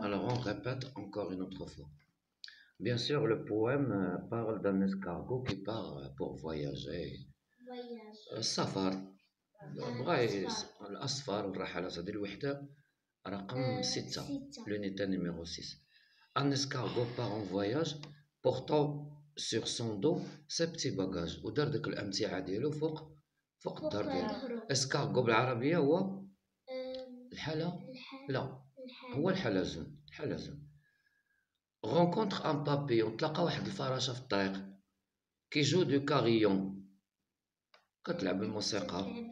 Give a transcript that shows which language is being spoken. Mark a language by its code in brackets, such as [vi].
[fr] Alors on répète encore une autre fois. Bien sûr, le poème parle d'un escargot qui part pour voyager. Voyage. [ar] السفر بغا الأسفار والرحلات هذه الوحدة رقم 6 [fr] l'unité numéro 6. Un escargot part en voyage portant sur son dos ses petits bagages [ar] ودار ديك الأمتعة ديالو فوق الدار ديالو. اسكارغو بالعربية هو الحلا لا هو الحلزون. [fr] rencontre un papillon [ar] تلقى واحد الفراشة في الطريق كي جو دو كاريون كتلعب الموسيقى.